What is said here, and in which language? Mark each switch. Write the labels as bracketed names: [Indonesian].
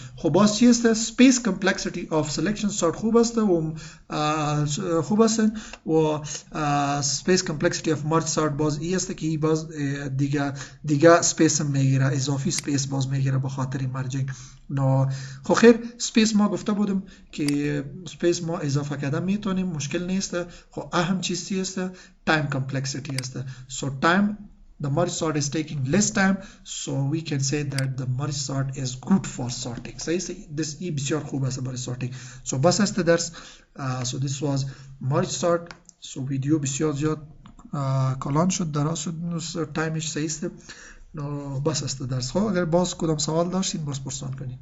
[Persian] خب باز چی است؟ [English] space complexity of selection sort [Persian] خوب است و خوب است و [English] space complexity of merge sort [Persian] باز ای است که باز دیگه space میگیره اضافی space باز میگیره به خاطر مرجینگ. نو خب خیر space ما گفته بودم که space ما اضافه کردن میتونیم مشکل نیست. خب اهم چیز چی است؟ time complexity است. [English] So time the merge sort is taking less time, so we can say that the merge sort is good for sorting. [Persian] صحیح است؟ this ای بسیار خوب است برای sorting. So بس است درس. [English] So this was merge sort. [Persian] So ویدیو بسیار زیاد کلان شد دراز شد تایمش. صحیح است؟ بس است درس. خب اگر باز کدام سوال داشتین باز پرسان کنین.